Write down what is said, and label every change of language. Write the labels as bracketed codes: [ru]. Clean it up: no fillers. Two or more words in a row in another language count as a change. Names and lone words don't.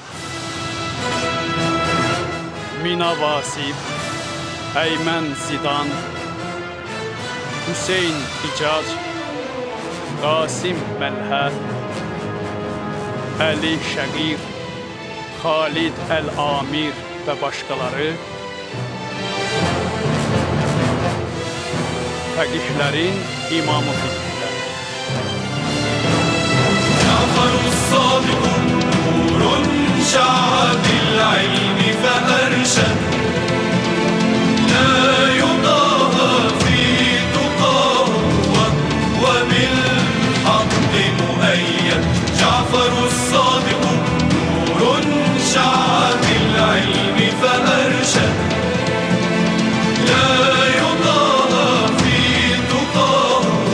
[az] Mina Vasif, Eymen Zidan, Hüseyin İcac, Qasim Məlhət, Əli Şəqir, Xalid Əl-Amir və başqaları fəqihlərin imamı fiqhlər. [ar] جعفر الصادق نور شع بالعلم فأرشد لا يضاهى في تقاه وبالحق مؤيد جعفر الصادق نور شع بالعلم فأرشد لا يضاهى في تقاه